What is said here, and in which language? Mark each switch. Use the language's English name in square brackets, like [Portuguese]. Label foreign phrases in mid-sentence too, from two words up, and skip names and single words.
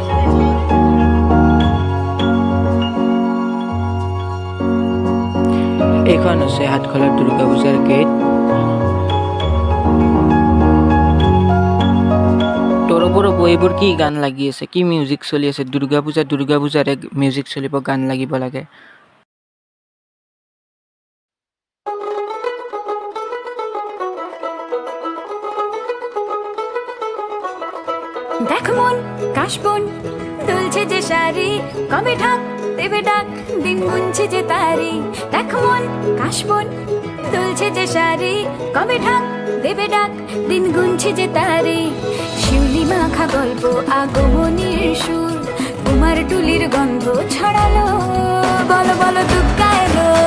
[Assamese] এইখন হৈছে হাটখোলাৰ দুৰ্গা পূজাৰ গেট ৰ'ব এইবোৰ কি গান লাগি আছে কি মিউজিক চলি আছে দুৰ্গা পূজাৰে মিউজিক চলিব গান লাগিব লাগে [Bangla] দেখ মন কাশবন দুলছে যে শাড়ি কবে ঢাক দেবে ডাক দিন গুনছে যে তারি দেখ মন কাশবন দুলছে যে শাড়ি কবে ঢাক দেবে ডাক দিন গুনছে যে তারি শিউলি মাখা গল্প আগমনীর সুর কুমার টুলির গন্ধ ছড়ালো বলো বলো দুর্গা এলো